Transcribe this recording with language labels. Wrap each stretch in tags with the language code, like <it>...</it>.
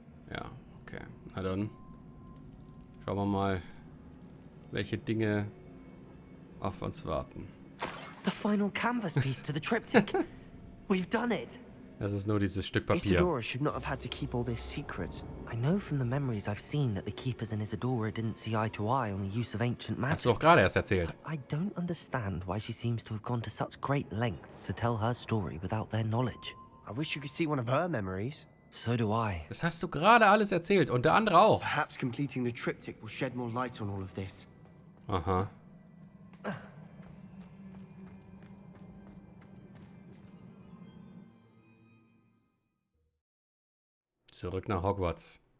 <de>Ja, okay. Na dann. Schauen wir mal, welche Dinge auf uns warten.</de> <en>The final canvas piece to the triptych. We've done it.</en> <de>Das ist nur dieses Stück Papier.</de> <en>Isadora should not have had to keep all this secret. I know from the memories I've seen that the Keepers and Isadora didn't see eye to eye on the use of ancient magic.</en> <de>Hast du doch gerade erst erzählt.</de> <en>I don't understand why she seems to have gone to such great lengths to tell her story without their knowledge. I wish you could see one of her memories. So do I.</en> <de>Das hast du gerade alles erzählt und der andere auch.</de> <en>Perhaps completing the triptych will shed more light on all of this. Aha.</en> <de>Zurück nach Hogwarts.</de>